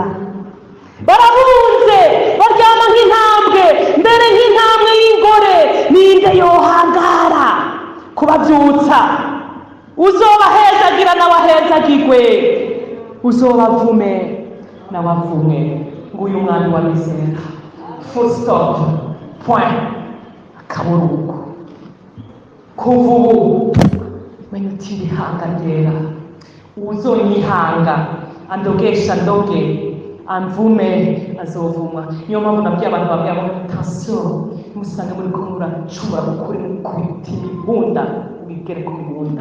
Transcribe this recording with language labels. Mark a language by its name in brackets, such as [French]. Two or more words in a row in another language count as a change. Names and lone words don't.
[Rundi] Barabunze baryama nk'intambwe, mbere nk'intambwe y'ingore. Ninde yohangara kubavyutsa? Uzobahezagira nawe ahezagirwe, uzobavume nawe avume. Nguyu umwami wa Mizera. [English] Full stop. [Rundi] Point. Akaburuko. Kuva ubu menya uti ibihanga ryera. Uzonyihanga andogesha ndoge, amvume azovumwa. Niyo mpamvu nabwiye abantu babwiye ngo attention, musange muri ko muracura ukuri mukubita imibunda, wigere ku mibunda.